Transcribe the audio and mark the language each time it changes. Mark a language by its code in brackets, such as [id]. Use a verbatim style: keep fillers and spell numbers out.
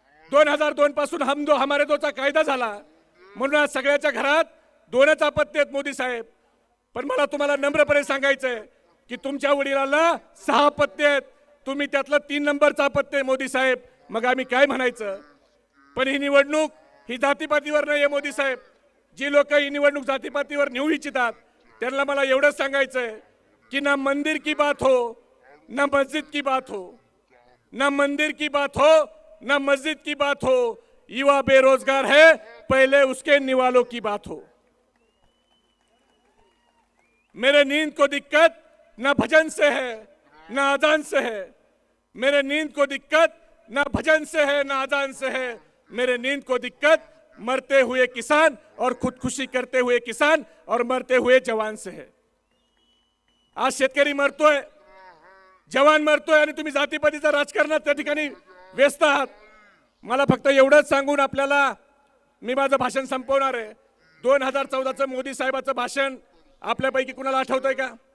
[mr] दोन हजार दोन पासून [hi] हम दो हमारे [mr] दोचा कायदा झाला म्हणून आज सगळ्याच्या घरात दोनच आपत्ती आहेत मोदी साहेब. पण मला तुम्हाला नम्रपणे सांगायचंय की तुमच्या वडिलाला सहा पत्ते आहेत, तुम्ही त्यातलं तीन नंबरचा पत्ते आहे मोदी साहेब, मग आम्ही काय म्हणायचं? पण ही निवडणूक ही जातीपातीवर नाही आहे मोदी साहेब. जी लोक ही निवडणूक जातीपातीवर नेऊ इच्छितात त्यांना मला एवढंच सांगायचंय की [hi] ना मंदिर की बात हो ना मस्जिद की बात हो, ना मंदिर की बात हो ना मस्जिद की बात हो, युवा बेरोजगार है पहले उसके निवालों की बात हो. मेरे नींद को दिक्कत ना भजन से है ना आजान से है, मेरे नींद को दिक्कत ना भजन से है ना आजान से है, मेरे नींद को दिक्कत मरते हुए किसान और खुदकुशी करते हुए किसान और मरते हुए जवान से है. [mr] आज शेतकरी मरतोय, जवान मरतोय आणि तुम्ही जातीपातीचं राजकारणात त्या ठिकाणी व्यस्त आहात. मला फक्त एवढंच सांगून आपल्याला मी माझं भाषण संपवणार आहे. दोन हजार चौदाचं मोदी साहेबाचं भाषण आपल्यापैकी कुणाला आठवतंय का?